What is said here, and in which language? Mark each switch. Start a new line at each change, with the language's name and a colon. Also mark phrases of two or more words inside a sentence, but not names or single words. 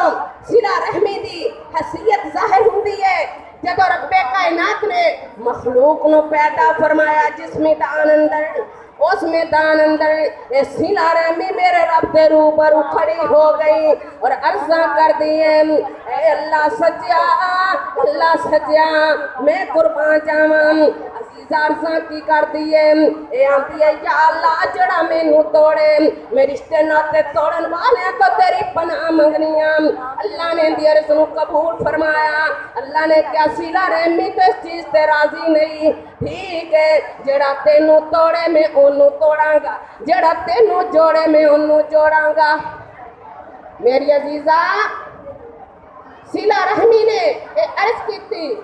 Punjabi: صلہ رحمی دی حیثیت ظاہر ہوندی ہے جدو رب کائنات نے مخلوق نو پیدا فرمایا، جس میدان اندر اس میدان اندر اے صلہ رحمی میرے رب دے روبرو کھڑی ہو گئی اور عرضاں کر دیئے اے اللہ سجیا، اللہ سجیا میں قربان جاواں، عزیزہ عرضاں کی کر دیئے اے آنتی ہے یا اللہ جڑا میں نو توڑے، میں رشتے ناتے توڑن والے تو تیری پناہ منگنیاں۔ اللہ نے دی عرض نو قبول فرمایا، اللہ نے کیا صلہ رحمی تو اس چیز تے راضی نہیں، ٹھیک ہے جڑا تینو توڑے میں انو توڑاں گا، جڑا تینو جوڑے میں انو جوڑاں گا۔ میری عزیزہ صلہ رحمی نے عرض کی تھی